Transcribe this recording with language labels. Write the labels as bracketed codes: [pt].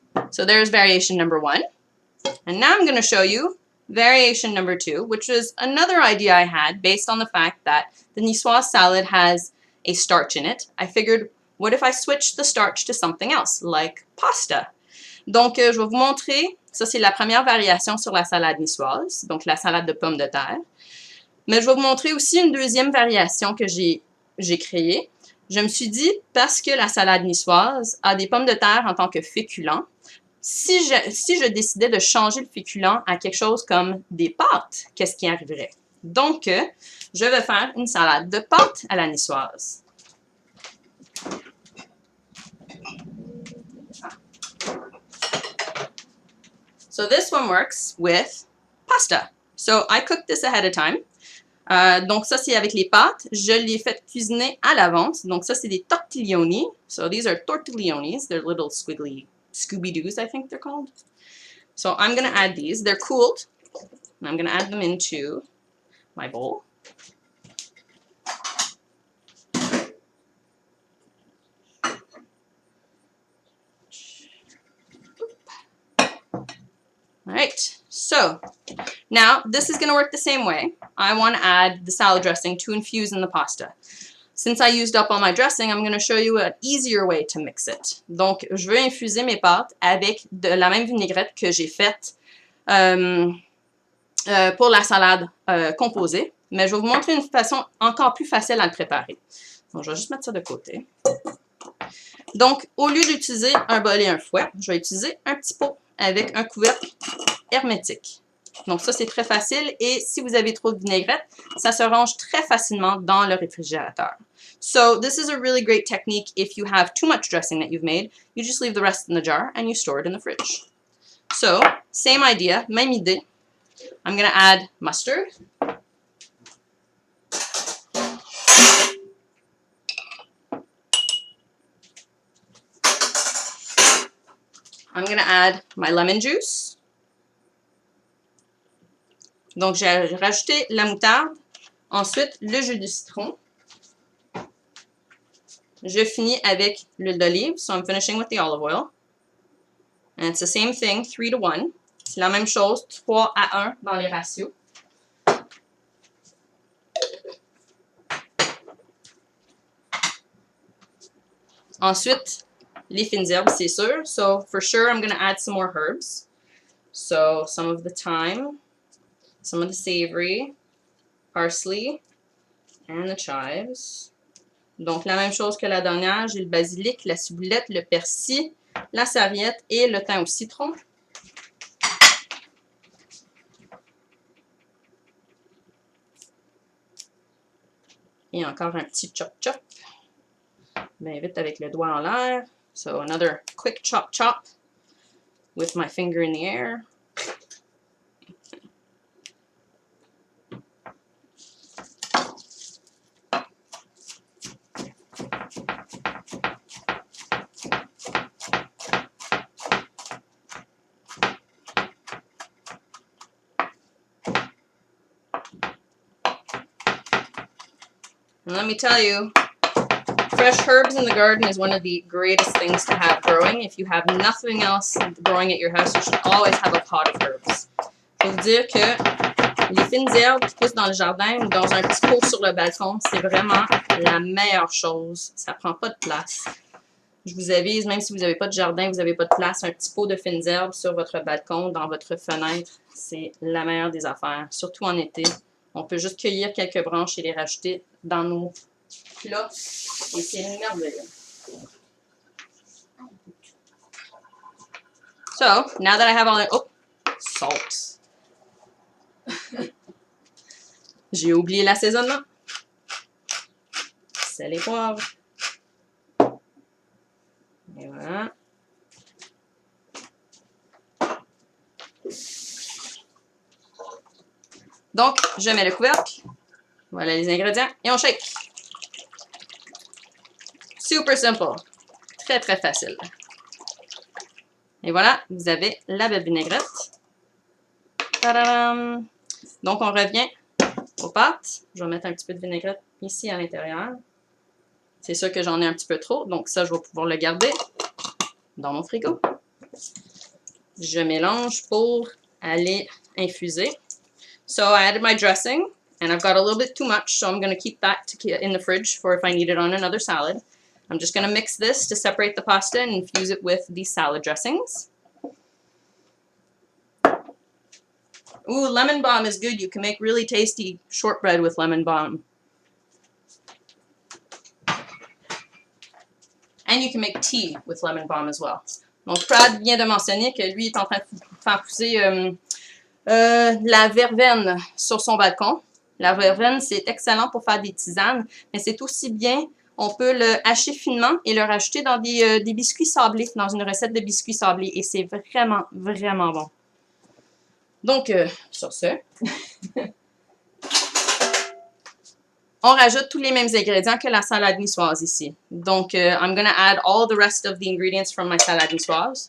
[en] So there's variation number 1. And now I'm going to show you variation number 2, which is another idea I had based on the fact that the Niçoise salad has a starch in it. I figured, what if I switched the starch to something else, like pasta? [fr] Donc, je vais vous montrer, ça c'est la première variation sur la salade niçoise, donc la salade de pommes de terre. Mais je vais vous montrer aussi une deuxième variation que j'ai créée. Je me suis dit, parce que la salade niçoise a des pommes de terre en tant que féculent, si je décidais de changer le féculent à quelque chose comme des pâtes, qu'est-ce qui arriverait? Donc, je vais faire une salade de pâtes à la niçoise. [en] So this one works with pasta. So I cooked this ahead of time. [fr] Donc ça, c'est avec les pâtes. Je l'ai fait cuisiner à l'avance. Donc ça, c'est des tortiglioni. [en] So these are tortiglionis. They're little squiggly Scooby-Doos, I think they're called. So I'm going to add these. They're cooled. And I'm going to add them into my bowl. All right, so now this is going to work the same way. I want to add the salad dressing to infuse in the pasta. Since I used up all my dressing, I'm going to show you an easier way to mix it. [fr] Donc, je veux infuser mes pâtes avec de la même vinaigrette que j'ai faite pour la salade composée. Mais je vais vous montrer une façon encore plus facile à le préparer. Donc, je vais juste mettre ça de côté. Donc, au lieu d'utiliser un bol et un fouet, je vais utiliser un petit pot avec un couvercle hermétique. Donc ça, c'est très facile et si vous avez trop de vinaigrette, ça se range très facilement dans le réfrigérateur. [en] So this is a really great technique if you have too much dressing that you've made. You just leave the rest in the jar and you store it in the fridge. So, same idea, [fr] même idée. [en] I'm going to add mustard. I'm going to add my lemon juice. [fr] Donc, j'ai rajouté la moutarde. Ensuite, le jus de citron. Je finis avec l'huile d'olive. [en] So, I'm finishing with the olive oil. And it's the same thing, 3 to 1. [fr] C'est la même chose, 3 à 1 dans les ratios. Ensuite, les fines herbes, c'est sûr. [en] So, for sure, I'm going to add some more herbs. So, some of the thyme, some of the savory, parsley, and the chives. [fr] Donc, la même chose que la dernière, j'ai le basilic, la ciboulette, le persil, la sarriette et le thym au citron. Et encore un petit chop-chop. Bien vite avec le doigt en l'air. [en] So, another quick chop-chop with my finger in the air. And let me tell you, fresh herbs in the garden is one of the greatest things to have growing. If you have nothing else growing at your house, you should always have a pot of herbs. [fr] Faut vous dire que les fines herbes qui poussent dans le jardin ou dans un petit pot sur le balcon, c'est vraiment la meilleure chose. Ça prend pas de place. Je vous avise, même si vous n'avez pas de jardin, vous n'avez pas de place, un petit pot de fines herbes sur votre balcon, dans votre fenêtre, c'est la meilleure des affaires, surtout en été. On peut juste cueillir quelques branches et les rajouter dans nos plats. Et c'est merveilleux. [en] So, now that I have all the... Oh, salt. [fr] J'ai oublié l'assaisonnement. Sel et poivre. Et voilà. Donc, je mets le couvercle. Voilà les ingrédients. Et on shake. Super simple. Très, très facile. Et voilà, vous avez la belle vinaigrette. Tadam! Donc, on revient aux pâtes. Je vais mettre un petit peu de vinaigrette ici à l'intérieur. C'est sûr que j'en ai un petit peu trop, donc ça, je vais pouvoir le garder dans mon frigo. Je mélange pour aller infuser. [en] So I added my dressing, and I've got a little bit too much, so I'm going to keep that in the fridge for if I need it on another salad. I'm just going to mix this to separate the pasta and infuse it with the salad dressings. Ooh, lemon balm is good. You can make really tasty shortbread with lemon balm. And you can make tea with lemon balm as well. [fr] Donc, Brad vient de mentionner que lui est en train de faire pousser la verveine sur son balcon. La verveine, c'est excellent pour faire des tisanes, mais c'est aussi bien, on peut le hacher finement et le rajouter dans des biscuits sablés, dans une recette de biscuits sablés. Et c'est vraiment, vraiment bon. Donc, sur ce, on rajoute tous les mêmes ingrédients que la salade niçoise ici. [en] Donc, I'm going to add all the rest of the ingredients from my salade niçoise.